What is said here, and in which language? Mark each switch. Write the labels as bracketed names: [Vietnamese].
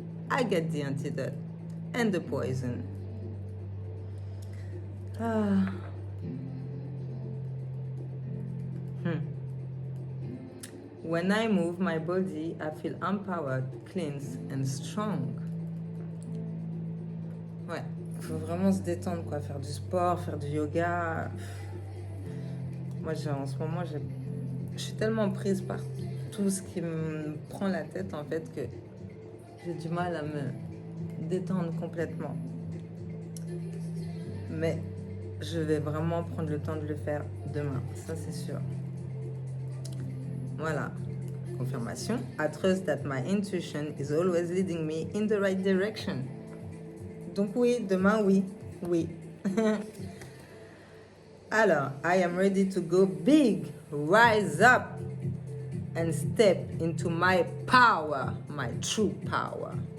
[English] I get the antidote and the poison. When I move my body, I feel empowered, cleansed and strong. [French] Ouais, il faut vraiment se détendre, quoi. Faire du sport, faire du yoga. Moi, en ce moment, je suis tellement prise par tout ce qui me prend la tête, en fait, que j'ai du mal à me détendre complètement. Mais je vais vraiment prendre le temps de le faire demain, ça c'est sûr. Voilà, confirmation. [English] I trust that my intuition is always leading me in the right direction. [French] Donc oui, demain oui, oui. [English] Alors, I am ready to go big, rise up and step into my power, my true power.